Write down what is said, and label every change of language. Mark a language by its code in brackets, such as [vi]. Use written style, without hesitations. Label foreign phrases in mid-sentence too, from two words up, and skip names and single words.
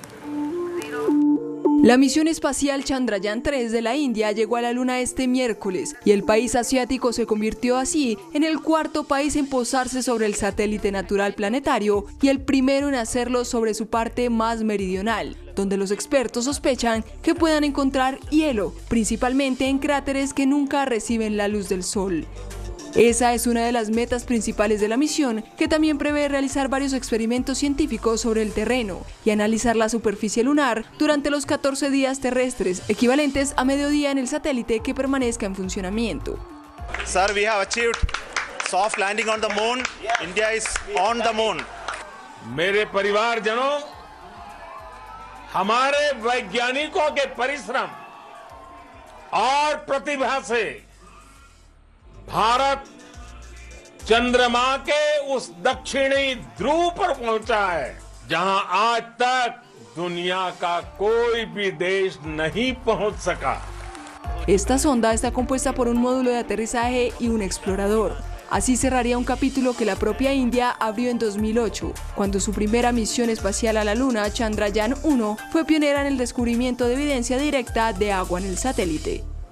[es] La misión espacial Chandrayaan-3 de la India llegó a la Luna este miércoles y el país asiático se convirtió así en el 4º país en posarse sobre el satélite natural planetario y el primero en hacerlo sobre su parte más meridional, donde los expertos sospechan que puedan encontrar hielo, principalmente en cráteres que nunca reciben la luz del sol. Esa es una de las metas principales de la misión, que también prevé realizar varios experimentos científicos sobre el terreno y analizar la superficie lunar durante los 14 días terrestres, equivalentes a mediodía en el satélite que permanezca en funcionamiento. [en] Sir, we have achieved soft landing on the moon. India is on the moon. [hi] मेरे परिवारजनों, हमारे वैज्ञानिकों के परिश्रम और प्रतिभा से भारत चंद्रमा के उस दक्षिणी ध्रुव पर पहुंचा है जहां आज तक दुनिया का कोई भी देश नहीं पहुंच सका। [es] Esta sonda está compuesta por un módulo de aterrizaje y un explorador. Así cerraría un capítulo que la propia India abrió en 2008, cuando su primera misión espacial a la Luna, Chandrayaan-1, fue pionera en el descubrimiento de evidencia directa de agua en el satélite.